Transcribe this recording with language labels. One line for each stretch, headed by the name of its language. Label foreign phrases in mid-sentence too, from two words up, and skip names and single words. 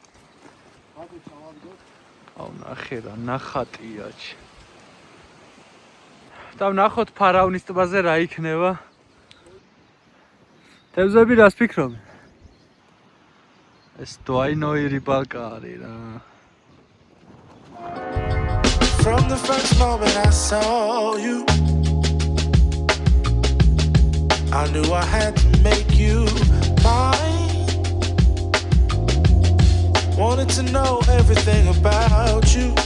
Georgian: აუ ნახე რა ნახატია ჩი. და ვნახოთ ფარავნის ტბაზე რა იქნება. თევზები რას ფიქრობ? ეს
Russian: двойная рыбалка
Georgian: არის რა.
English: From the first moment I saw you, I knew I had to make you mine. Wanted to know everything about you.